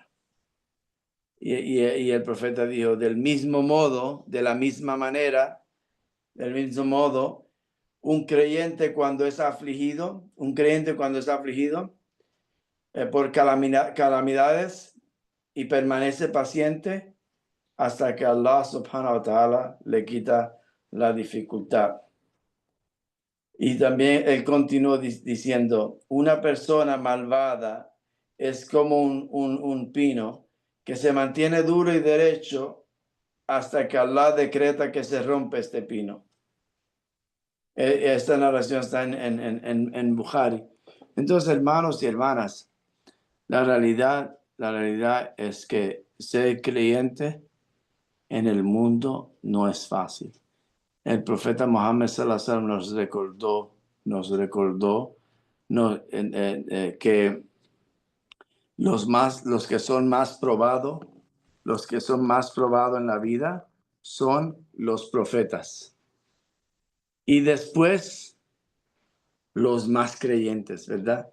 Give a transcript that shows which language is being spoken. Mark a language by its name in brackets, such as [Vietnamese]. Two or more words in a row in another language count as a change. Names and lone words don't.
[Spanish] Y el profeta dijo, del mismo modo, de la misma manera, del mismo modo, un creyente cuando es afligido por calamidades y permanece paciente hasta que Allah [Arabic] سبحانه وتعالى [Spanish] le quita la dificultad. Y también él continuó diciendo, una persona malvada es como un pino que se mantiene duro y derecho hasta que Allah decreta que se rompe este pino. Esta narración está en Bukhari. Entonces, hermanos y hermanas, la realidad es que ser creyente en el mundo no es fácil. El profeta Muhammad [Arabic] صلى الله عليه وسلم [Spanish] nos recordó que los que son más probados en la vida son los profetas. Y después los más creyentes, ¿verdad?